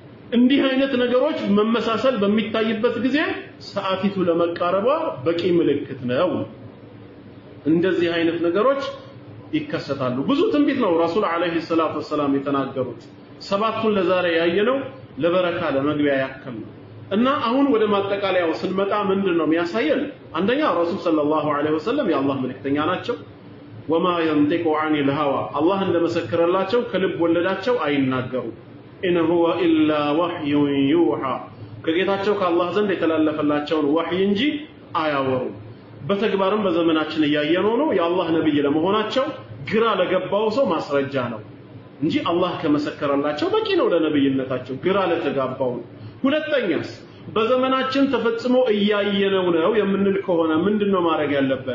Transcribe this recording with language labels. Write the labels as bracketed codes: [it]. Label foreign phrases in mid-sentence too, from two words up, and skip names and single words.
[am] እንዲህ አይነት ነገሮች መመሳሰል በሚታይበት ጊዜ ሰዓቲቱ ለመቃረቧ በቂ ምልክት ነው። እንደዚህ አይነት ነገሮች ይከሰታሉ። ብዙ ትንቢት ነው ረሱል [ar] عليه الصلاة والسلام [am] የተናገሩት። ሰባቱን ለዛሬ ያየነው ለበረካ ለመግቢያ ያክል ነው። እና አሁን ወደ ማጠቃለያው ስንመጣ ምንድነው የሚያሳየን? አንደኛ ረሱል [ar] صلى الله عليه وسلم [am] የአላህ መልእክተኛ ናቸው። [ar] وما ينطق عن الهوى [am] አላህ እንደመሰከረላቸው ከልብ ወለዳቸው አይናገሩ። [ar] إن هو إلا وحي يوحى [am] ከጌታቸው ከአላህ ዘንድ የተላለፈላቸውን ወህይ እንጂ አያወሩ። በተግባርም በዘመናችን ያየነው ነው የአላህ ነብይ ለመሆናቸው ግራ ለገባው ሰው ማስረጃ ነው እንጂ አላህ ከመሰከረላቸው በቂ ነው ለነብይነታቸው ግራ ለተጋባው። ሁለተኛስ በዘመናችን ተፈጽሞ እያየነው ነው የምንል ከሆነ ምንድነው ማድረግ ያለብን?